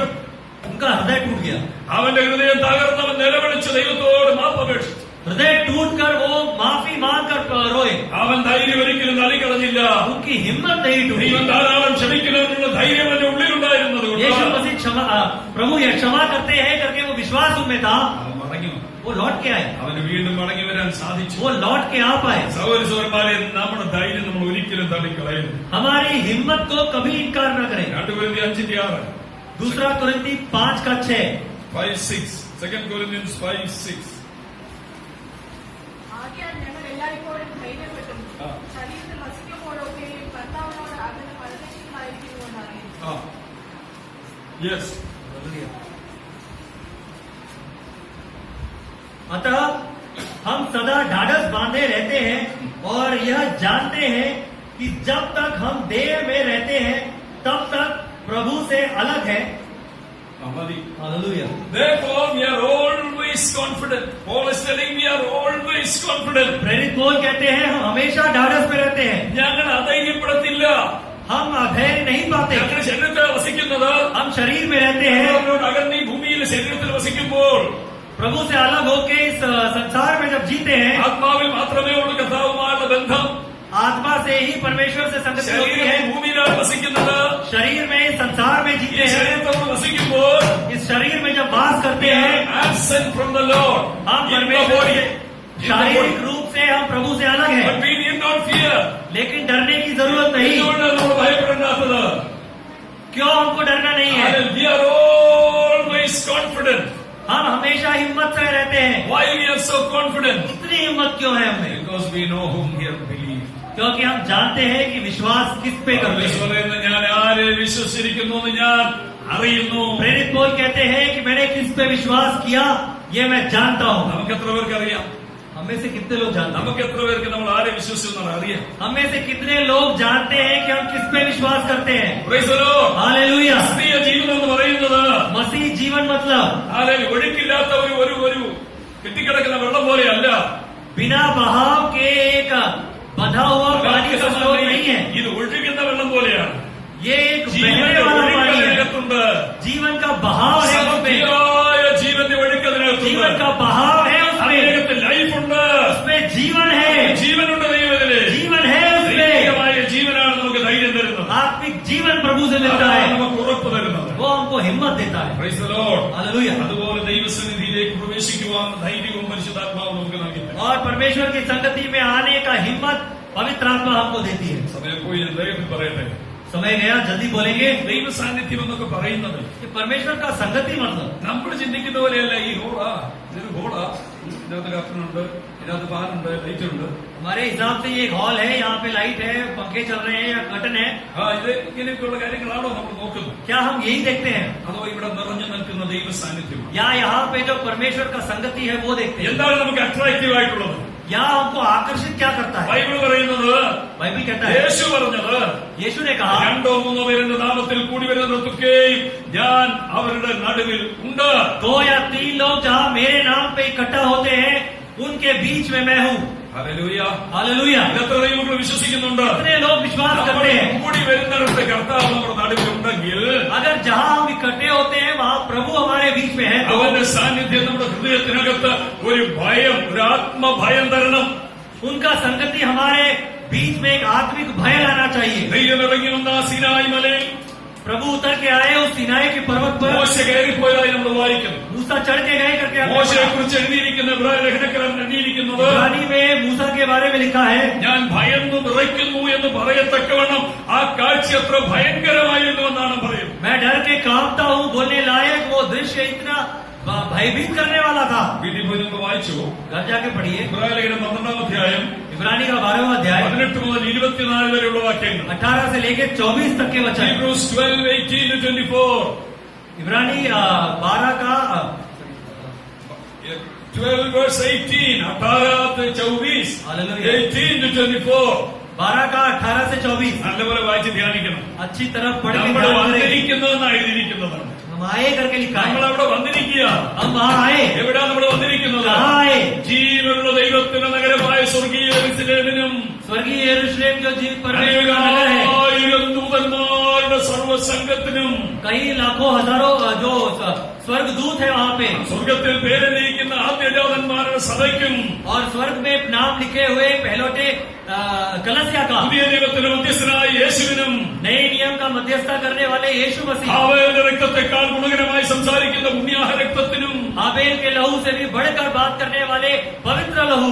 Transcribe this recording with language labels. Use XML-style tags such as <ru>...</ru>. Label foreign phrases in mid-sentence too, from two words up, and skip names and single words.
<hi>उनका हृदय टूट गया।</hi> <ml>അവന്റെ ഹൃദയം തകർന്നവൻ നിലവിളിച്ച് ദൈവത്തോട് മാപ്പപേക്ഷിച്ചു.</ml> <hi>हृदय टूट कर वो माफी मांग कर रोए।</hi> <ml>അവൻ ധൈര്യം ഒരിക്കലും തള്ളിക്കളഞ്ഞില്ല.</ml> <hi>उनकी हिम्मत नहीं टूटी।</hi> <ml>ദൈവം ധാരാളം ക്ഷമിക്കുന്നതിനുള്ള ധൈര്യം അവന്റെ ഉള്ളിലുണ്ടായിരുന്നത്</ml> <hi>यीशु</hi> <ml>കൊണ്ട്</ml> <hi>मसीह प्रभु ये क्षमा करते हैं करके वो विश्वास उनमें था,</hi> <ml>അവൻ മടങ്ങി വന്നു.</ml> <hi>वो लौट के आए,</hi> <ml>അവന് വീണ്ടും മടങ്ങി വരാൻ സാധിച്ചു.</ml> <hi>वो लौट के आ पाए।</hi> <ml>സഹോദരന്മാരെ, നമ്മുടെ ധൈര്യം നമ്മൾ ഒരിക്കലും തള്ളിക്കളയരുത്.</ml> <hi>हमारी हिम्मत को कभी इनकार न करें।</hi> <ml>2 കൊരിന്ത്യർ 5:6.</ml> <hi>दूसरा कुरिन्ती 5:6।</hi> <en>5:6. 2 Corinthians 5:6.</en> <ml>ആകയാൽ ഞങ്ങൾ എല്ലായ്പ്പോഴും ധൈര്യപ്പെട്ടും ആ. ശരീരത്തിൽ വസിക്കുമ്പോഴൊക്കെയും കർത്താവിനോട് അതിന് പരദേശികളായിരിക്കുന്നുവെന്നറിയും.</ml> <en>Yes.</en> <hi>अतः हम सदा ढाढ़स बांधे रहते हैं और यह जानते हैं कि जब तक हम देह में रहते हैं तब तक प्रभु से अलग है।</hi> <en>Hallelujah. Therefore, we are always confident. Paul is telling we are always confident.</en> <hi>प्रेरित पौल कहते हैं हम हमेशा ढाढ़स में रहते हैं,</hi> <ml>ഞങ്ങൾ അധൈര്യപ്പെടത്തില്ല.</ml> <hi>हम अधैर्य नहीं पाते।</hi> <ml>ഞങ്ങൾ ശരീരത്തിൽ വസിക്കുന്നത്</ml> <hi>हम शरीर में रहते हैं,</hi> <ml>അവരോട് അകന്ന് ഈ ഭൂമിയിൽ ശരീരത്തിൽ വസിക്കുമ്പോൾ</ml> <hi>प्रभु से अलग होके इस संसार में जब जीते हैं,</hi> <ml>ആത്മാവിൽ മാത്രമേ ഉള്ളൂ കർത്താവുമായുള്ള ബന്ധം.</ml> <hi>आत्मा से ही परमेश्वर से संगति होती</hi> <ml>ശരീരം</ml> <hi>है।</hi> <ml>ഭൂമിയിലാണ് വസിക്കുന്നത്.</ml> <hi>शरीर में संसार में</hi> <ml>ഈ</ml> <hi>जीते हैं,</hi> <ml>ശരീരത്തോട് വസിക്കുമ്പോൾ</ml> <hi>इस शरीर में जब वास करते हैं</hi> <en>absent from the Lord.</en> <hi>हम</hi> <en>In the</en> <hi>परमेश्वर</hi> <en>body.</en> <hi>से शारीरिक रूप से हम प्रभु से अलग</hi> <en>But</en> <hi>हैं,</hi> <en>we need not fear.</en> <hi>लेकिन डरने की जरूरत नहीं।</hi> <ml>എന്തുകൊണ്ടാണ് നമ്മൾ ഭയപ്പെടേണ്ടാത്തത്?</ml> <hi>क्यों हमको डरना नहीं है?</hi> <en>We are always confident.</en> <hi>हम हमेशा हिम्मत से रहते हैं।</hi> <en>Why we are so confident?</en> <hi>इतनी हिम्मत क्यों है हमें?</hi> <en>Because we know whom we have believed.</en> <hi>क्योंकि हम जानते हैं कि विश्वास किस पे करते हैं।</hi> <ml>പറയുന്ന ഞാൻ ആരെ വിശ്വസിച്ചിരിക്കുന്നു എന്ന് ഞാൻ അറിയുന്നു.</ml> <hi>प्रेरित पौल कहते हैं कि मैंने किस पे विश्वास किया ये मैं जानता हूँ।</hi> <ml>നമുക്ക് എത്ര പേർക്ക് അറിയാം?</ml> <hi>हमें से कितने लोग जानते हैं?</hi> <ml>നമുക്ക് എത്ര പേർക്ക് നമ്മൾ ആരെ വിശ്വസിച്ചു അറിയാം?</ml> <hi>हमें से कितने लोग जानते हैं कि हम किस पे विश्वास करते हैं?</hi> <en>Praise the Lord.</en> <hi>हालेलुया।</hi> <ml>ക്രിസ്തീയ ജീവിതം എന്ന് പറയുന്നത്</ml> <hi>मसीह जीवन मतलब</hi> <ml>ഒഴുക്കില്ലാത്ത ഒരു കെട്ടിക്കിടക്കുന്ന വെള്ളം പോലെയല്ല.</ml> <hi>बिना बहाव के एक बंधा हुआ पानी का स्रोत नहीं है।</hi> <ml>ഇത് ഒഴുകുന്ന വെള്ളം പോലെയാണ്.</ml> <hi>ये एक बहने वाला पानी है।</hi> <ml>ഒഴുക്കതിനകത്തുണ്ട്.</ml> <hi>जीवन का बहाव है उसमें।</hi> <ml>സമൃദ്ധിയായ ജീവന്റെ ഒഴുക്കതിനകത്തുണ്ട്.</ml> <hi>जीवन का बहाव है उसमें।</hi> <ml>അതിനകത്ത് ലൈഫുണ്ട്.</ml> <hi>उसमें जीवन है।</hi> <ml>ജീവനുണ്ട് ദൈവത്തില്.</ml> <hi>जीवन है उसमें।</hi> <ml>ദൈവികമായ ജീവനാണ് നമുക്ക് ധൈര്യം തരുന്നത്.</ml> <hi>आत्मिक जीवन प्रभु से मिलता है,</hi> <ml>നമുക്ക് ഉറപ്പ് തരുന്നത്.</ml> <hi>वो हमको हिम्मत देता है।</hi> <en>Praise the Lord.</en> <hi>हालेलुया।</hi> <ml>അതുപോലെ ദൈവസന്നിധിയിലേക്ക് പ്രവേശിക്കുവാൻ ധൈര്യവും പരിശുദ്ധാത്മാവ് നമുക്ക് നൽകിയിട്ടുണ്ട്.</ml> <hi>और परमेश्वर की संगति में आने का हिम्मत पवित्र आत्मा हमको देती है।</hi> <ml>സമയം പോയി ഞാൻ ദൈവത്തിൽ പറയട്ടെ.</ml> <hi>समय गया, जल्दी बोलेंगे।</hi> <ml>ദൈവ സാന്നിധ്യം എന്നൊക്കെ പറയുന്നത്</ml> <hi>कि परमेश्वर का संगति मतलब</hi> <ml>നമ്മൾ ചിന്തിക്കുന്ന പോലെയല്ല. ഈ ഹോളാ, ഇതൊരു ഹോളാ, ഇതിനകത്ത് കർട്ടനുണ്ട്, ഇതിനകത്ത് ഫാനുണ്ട്, ലൈറ്റ് ഉണ്ട്.</ml> <hi>हमारे हिसाब से ये एक हॉल है, यहाँ पे लाइट है, पंखे चल रहे हैं या कर्टन है।</hi> <ml>ഇത് ഇങ്ങനെയൊക്കെയുള്ള കാര്യങ്ങളാണോ നമ്മൾ നോക്കുന്നത്?</ml> <hi>क्या हम यही देखते हैं?</hi> <ml>അതോ ഇവിടെ നിറഞ്ഞു നിൽക്കുന്ന ദൈവ സാന്നിധ്യം</ml> <hi>या यहाँ पे जो परमेश्वर का संगति है वो देखते हैं?</hi> <ml>എന്താണ് നമുക്ക് അട്രാക്റ്റീവ് ആയിട്ടുള്ളത്?</ml> <hi>यहाँ हमको आकर्षित क्या करता है?</hi> <ml>ബൈബിൾ പറയുന്നത്,</ml> <hi>बाइबल कहता है,</hi> <ml>യേശു പറഞ്ഞത്,</ml> <hi>यीशु ने कहा,</hi> <ml>രണ്ടോ മൂന്നോ പേരുടെ നാമത്തിൽ കൂടി വരുന്നതൊക്കെയും ഞാൻ അവരുടെ നടുവിൽ ഉണ്ട്.</ml> <hi>2 या 3 लोग जहाँ मेरे नाम पे इकट्ठा होते हैं उनके बीच में मैं हूँ।</hi> <ml>ഹല്ലേലൂയ.</ml> <hi>हालेलुया।</hi> <ml>ഇതെത്ര ദൈവങ്ങൾ വിശ്വസിക്കുന്നുണ്ട്?</ml> <hi>कितने लोग विश्वास करते हैं?</hi> <ml>കൂടി വരുന്നിടത്ത് കർത്താവ് നമ്മുടെ നടുവിൽ ഉണ്ടെങ്കിൽ</ml> <hi>अगर जहाँ हम इकट्ठे होते हैं वहाँ प्रभु हमारे बीच में है,</hi> <ml>അവന്റെ സാന്നിധ്യം നമ്മുടെ ഹൃദയത്തിനകത്ത് ഒരു ഭയം, ഒരു ആത്മഭയം തരണം.</ml> <hi>उनका संगति हमारे बीच में एक आत्मिक भय लाना चाहिए।</hi> <ml>ദൈവം ഇറങ്ങി വന്ന ആ സീനായി മലയിൽ</ml> <hi>प्रभु उतर के आए उस सिनाई के पर्वत पर,</hi> <ml>മോശ കയറിപ്പോയതായി നമ്മൾ വായിക്കുന്നു.</ml> <hi>मूसा चढ़ के गए करके हमने</hi> <ml>മോശയെ</ml> <hi>पढ़ा।</hi> <ml>കുറിച്ച് എഴുതിയിരിക്കുന്ന ഇബ്രായ ലേഖനക്കാരൻ എഴുതിയിരിക്കുന്നത്,</ml> <hi>इब्रानी में मूसा के बारे में लिखा है,</hi> <ml>ഞാൻ ഭയന്നു വിറയ്ക്കുന്നു എന്ന് പറയത്തക്കവണ്ണം ആ കാഴ്ച അത്ര ഭയങ്കരമായിരുന്നു എന്നാണ് പറയുന്നത്.</ml> <hi>मैं डर के कांपता हूँ बोलने लायक वो दृश्य इतना भयभीत करने वाला था।</hi> <ml>വീട്ടിൽ പോയി നിങ്ങൾ വായിച്ചു.</ml> <hi>घर जाके पढ़िए</hi> <ml>ഇബ്രായ ലേഖനം 12-ാം അധ്യായം</ml> <hi>इब्रानी का 12वां अध्याय</hi> <ml>18 മുതൽ 24 വരെയുള്ള വാക്യങ്ങൾ.</ml> <hi>18 से लेके 24 तक के वचन।</hi> <en>Hebrews 12:18-24.</en> <hi>इब्रानी 12 का</hi> <en>12 verse 18, 18-24, Hallelujah. 18-24.</en> <hi>12 का 18 से 24</hi> <ml>നല്ലപോലെ വായിച്ച് ധ്യാനിക്കണം.</ml> <hi>अच्छी तरह पढ़ के</hi> <ml>നമ്മൾ</ml> <hi>ध्यान करें।</hi> <ml>വന്നിരിക്കുന്നതെന്നാണ് എഴുതിയിരിക്കുന്നതാണ്.</ml> <hi>हम आए करके लिखा</hi> <ml>നമ്മൾ</ml> <hi>है,</hi> <ml>അവിടെ വന്നിരിക്കുക.</ml> <hi>हम वहाँ आए।</hi> <ml>എവിടാ നമ്മൾ വന്നിരിക്കുന്നത്?</ml> <hi>कहाँ आए?</hi> <ml>ജീവനുള്ള ദൈവത്തിന്റെ നഗരമായ സ്വർഗീയ യെരൂശലേമിനും</ml> <hi>स्वर्गीय यरूशलेम जो जीव परमेश्वर का नगर है,</hi> <ml>അനേകായിരം ദൂതന്മാരുടെ സർവ്വസംഘത്തിനും</ml> <hi>कई लाखों हजारों जो स्वर्ग दूत है वहाँ पे,</hi> <ml>സ്വർഗത്തിൽ പേരെഴുതിയിരിക്കുന്ന ആദ്യജാതന്മാരുടെ സഭയ്ക്കും</ml> <hi>और स्वर्ग में नाम लिखे हुए पहलोटे कलसिया का,</hi> <ml>പുതിയ നിയമത്തിന്റെ മധ്യസ്ഥനായ യേശുവിനും</ml> <hi>नए नियम का मध्यस्थता करने वाले यीशु मसीह,</hi> <ml>ഹാവേലിന്റെ രക്തത്തെക്കാൾ ഗുണകരമായി സംസാരിക്കുന്ന പുണ്യാഹ രക്തത്തിനും</ml> <hi>हाबेल के लहू से भी बढ़कर बात करने वाले पवित्र लहू,</hi>